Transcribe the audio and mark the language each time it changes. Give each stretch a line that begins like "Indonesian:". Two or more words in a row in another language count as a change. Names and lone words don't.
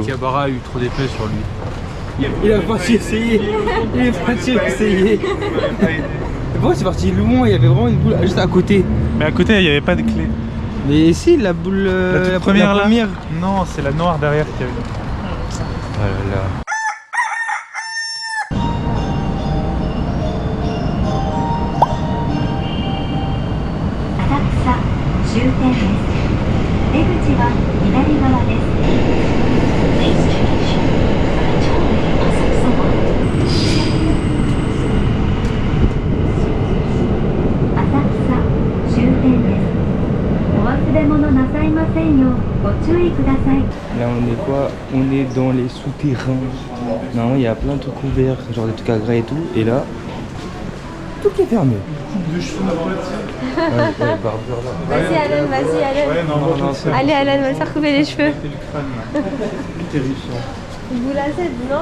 French: Kabara a eu trop d'épais sur lui. Il a pas essayé. Il est parti essayer. Pourquoi c'est parti loin? Il y avait vraiment une boule juste à côté. Mais à côté, il n'y avait pas de clé. Mais si, la boule. La toute première là? Non, c'est la noire derrière qui avait. Oh là là.
Japanese: 終点です。出口は左側です。浅草終点です。お忘れ物なさいませんようご注意ください。
French: Là on est quoi? On est dans les souterrains. Normalement il y a plein de trucs ouverts, genre des trucs à gras et tout. Et là, tout est fermé. Barbeur là. Vas-y Alan, vas-y Alan. Allez Alan, on va le faire couper les cheveux. Boule à 7, non?